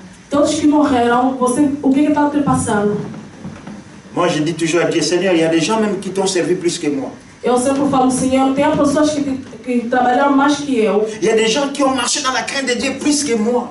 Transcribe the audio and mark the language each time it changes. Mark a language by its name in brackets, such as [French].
[Portuguese] Todos que morreram, o que está te passando? [French] Moi je dis toujours à Dieu, Seigneur, il y a des gens même qui t'ont servi plus que moi. [Portuguese] Eu sempre falo, Senhor, tem pessoas que trabalharam mais que eu. [French] Il y a des gens qui ont marché dans la crainte de Dieu plus que moi.